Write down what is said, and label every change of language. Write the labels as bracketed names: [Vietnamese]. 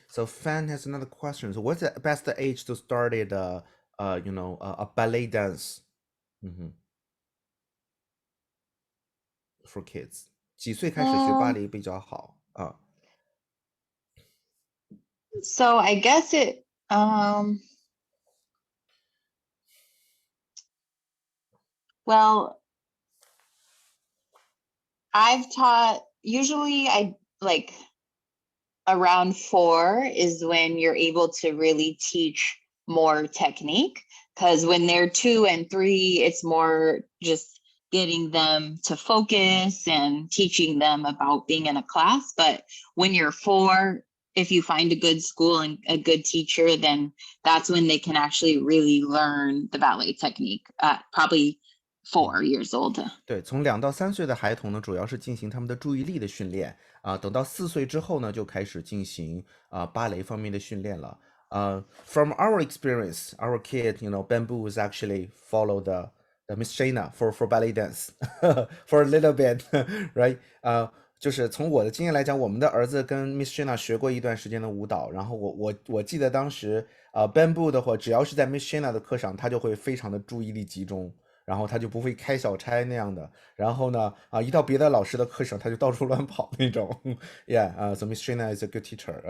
[English] So Fan has another question. So what's the best age to start a ballet dance for kids? [Chinese] 几岁开始学芭蕾比较好啊？ [English] So I guess it well, I've taught, usually I like around 4 is when you're able to really teach more technique, because when they're 2 and 3, it's more just getting them to focus and teaching them about being in a class. But when you're 4, if you find a good school and a good teacher, then that's when they can actually really learn the ballet technique at probably 4 years old. [Chinese] 对，从2到3岁的孩童呢，主要是进行他们的注意力的训练等到4岁之后呢，就开始进行芭蕾方面的训练了。 [English] From our experience, our kid, Bamboo is actually follow the Miss Shaina for ballet dance for a little bit, right? [Chinese] 就是从我的经验来讲，我们的儿子跟 Miss Shaina 学过一段时间的舞蹈，然后我记得当时Bamboo 的话，只要是在 Miss Shaina 的课上，他就会非常的注意力集中。然后他就不会开小差那样的，然后呢，一到别的老师的课上，他就到处乱跑那种。 [English] Yeah, so Miss Shaina is a good teacher.